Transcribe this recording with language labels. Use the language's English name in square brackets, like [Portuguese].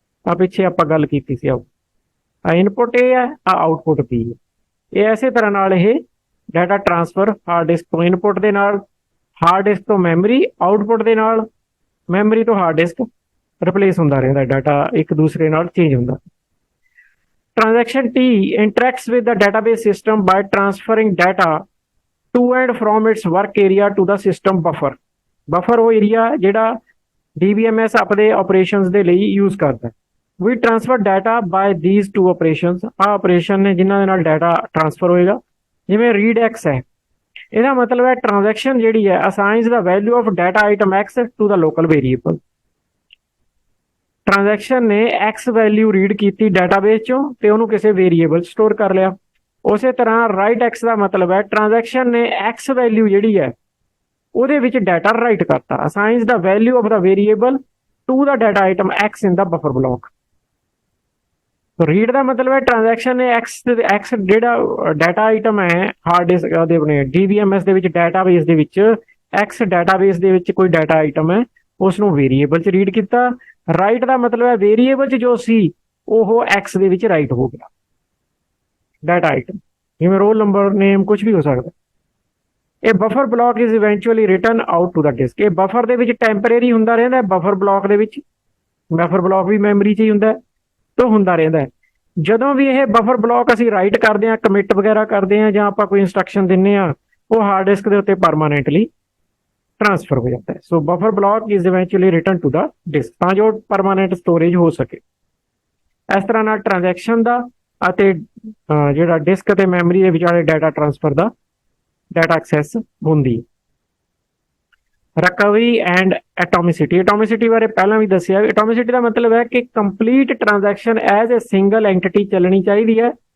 [Punjabi] ਆ ਪਿੱਛੇ ਆਪਾਂ ਗੱਲ ਕੀਤੀ ਸੀ। ਆ ਇਨਪੁਟ A ਹੈ, ਆ ਆਊਟਪੁੱਟ B ਹੈ। ਇਹ ਐਸੇ ਤਰ੍ਹਾਂ ਨਾਲ ਇਹ ਡਾਟਾ ਟ੍ਰਾਂਸਫਰ ਹਾਰਡ ਡਿਸਕ ਤੋਂ ਇਨਪੁਟ ਦੇ ਨਾਲ, ਹਾਰਡ ਡਿਸਕ ਤੋਂ ਮੈਮਰੀ, ਆਊਟਪੁੱਟ ਦੇ ਨਾਲ, ਮੈਮਰੀ ਤੋਂ ਹਾਰਡ ਡਿਸਕ ਰਿਪਲੇਸ ਹੁੰਦਾ ਰਹਿੰਦਾ, ਡਾਟਾ ਇੱਕ ਦੂਸਰੇ ਨਾਲ ਚੇਂਜ ਹੁੰਦਾ। [English] Transaction T interacts with the database system by transferring data to and from its work area to the system buffer। [Punjabi] Buffer ਉਹ ਏਰੀਆ ਜਿਹੜਾ DBMS ਆਪਣੇ ਆਪਰੇਸ਼ਨਸ ਦੇ ਲਈ ਯੂਜ਼ ਕਰਦਾ। [English] We transfer data by these two operations। [Punjabi] ਆ operation ਨੇ ਜਿਨ੍ਹਾਂ ਦੇ ਨਾਲ ਡਾਟਾ ਟ੍ਰਾਂਸਫਰ ਹੋਏਗਾ। ਜਿਵੇਂ ਰੀਡ X ਹੈ, ਇਹਦਾ ਮਤਲਬ ਹੈ ਟ੍ਰਾਂਜੈਕਸ਼ਨ ਜਿਹੜੀ ਹੈ [English] assigns the value of data item X to the local variable। [Punjabi] Transaction ਨੇ X ਵੈਲਿਊ ਰੀਡ ਕੀਤੀ ਡਾਟਾਬੇਸ ਚੋਂ ਤੇ ਉਹਨੂੰ ਕਿਸੇ ਵੇਰੀਏਬਲ ਸਟੋਰ ਕਰ ਲਿਆ। ਉਸੇ ਤਰ੍ਹਾਂ ਰਾਈਟ X ਦਾ ਮਤਲਬ ਹੈ ਟ੍ਰਾਂਜੈਕਸ਼ਨ ਨੇ X ਵੈਲਿਊ ਜਿਹੜੀ ਹੈ ਉਹਦੇ ਵਿੱਚ ਡਾਟਾ ਰਾਈਟ ਕਰਤਾ। [English] Assigns the value of the variable to the data item X in the buffer block. [Punjabi] Read ਦਾ ਮਤਲਬ ਹੈ ਟ੍ਰਾਂਜੈਕਸ਼ਨ ਨੇ X ਜਿਹੜਾ ਡਾਟਾ ਆਈਟਮ ਹੈ ਹਾਰਡ ਡਿਸਕ ਦੇ ਆਪਣੇ DBMS ਦੇ ਵਿੱਚ ਡਾਟਾਬੇਸ ਦੇ ਵਿੱਚ, X ਡਾਟਾਬੇਸ ਦੇ ਵਿੱਚ ਕੋਈ ਡਾਟਾ ਆਈਟਮ ਹੈ ਉਸ ਨੂੰ ਵੇਰੀਏਬਲ 'ਚ ਰੀਡ ਕੀਤਾ। ਰਾਈਟ ਦਾ ਮਤਲਬ ਹੈ ਵੇਰੀਏਬਲ 'ਚ ਜੋ ਸੀ ਉਹ X ਦੇ ਵਿੱਚ ਰਾਈਟ ਹੋ ਗਿਆ ਡਾਟਾ ਆਈਟਮ, ਜਿਵੇਂ ਰੋਲ ਨੰਬਰ, ਨੇਮ, ਕੁਝ ਵੀ ਹੋ ਸਕਦਾ। ਇਹ [English] Buffer block is eventually written out to the disk. [Punjabi] ਇਹ ਬਫਰ ਦੇ ਵਿੱਚ ਟੈਂਪਰੇਰੀ ਹੁੰਦਾ ਰਹਿੰਦਾ, ਬਫਰ ਬਲੌਕ ਦੇ ਵਿੱਚ। ਬਫਰ ਬਲੌਕ ਵੀ ਮੈਮਰੀ 'ਚ ਹੀ ਹੁੰਦਾ ਤਾਂ ਹੁੰਦਾ ਰਹਿੰਦਾ। ਜਦੋਂ ਵੀ ਇਹ ਬਫਰ ਬਲੌਕ ਅਸੀਂ ਰਾਈਟ ਕਰਦੇ ਹਾਂ, ਕਮਿਟ ਵਗੈਰਾ ਕਰਦੇ ਹਾਂ ਜਾਂ ਆਪਾਂ ਕੋਈ ਇੰਸਟਰਕਸ਼ਨ ਦਿੰਦੇ ਹਾਂ, ਉਹ ਹਾਰਡ ਡਿਸਕ ਦੇ ਉੱਤੇ ਪਰਮਾਨੈਂਟਲੀ [Hindi] ट्रांसफर हो जाता है। [English] so buffer block is eventually return to the disk [Punjabi] ਤਾਂ ਜੋ ਪਰਮਾਨੈਂਟ ਸਟੋਰੇਜ ਹੋ ਸਕੇ। ਇਸ ਤਰ੍ਹਾਂ ਨਾਲ ਟ੍ਰਾਂਜੈਕਸ਼ਨ ਦਾ ਅਤੇ ਜਿਹੜਾ ਡਿਸਕ ਅਤੇ ਮੈਮਰੀ ਦੇ ਵਿਚਾਲੇ ਡਾਟਾ ਟ੍ਰਾਂਸਫਰ ਦਾ ਡਾਟਾ ਐਕਸੈਸ ਹੁੰਦੀ। Recovery and ਐਟੋਮਿਸਿਟੀ। ਐਟੋਮਿਸਿਟੀ ਬਾਰੇ ਪਹਿਲਾਂ ਵੀ ਦੱਸਿਆ। ਐਟੋਮਿਸਿਟੀ ਦਾ ਮਤਲਬ ਹੈ ਕਿ complete transaction as a single NTT ਚੱਲਣੀ ਚਾਹੀਦੀ ਹੈ।